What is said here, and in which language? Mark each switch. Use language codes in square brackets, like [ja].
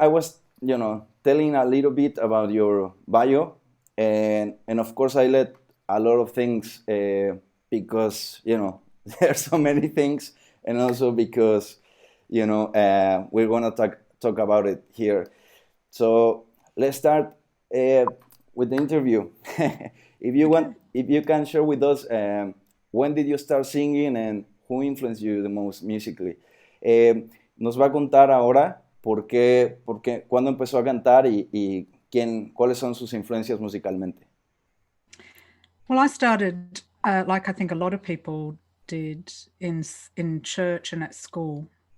[en] I was, you know, telling a little bit about your bio, and of course I let a lot of things because you know there's so many things, and also because you know we're gonna talk about it here. So let's start with the interview. If you want, Okay. if you can share with us, when did you start singing and who influenced you the most musically? [es] Nos va a contar ahora cuándo empezó a cantar y cuáles son sus influencias musicalmente. [en] Well, I started, like I think a lot of people did, in church and at school.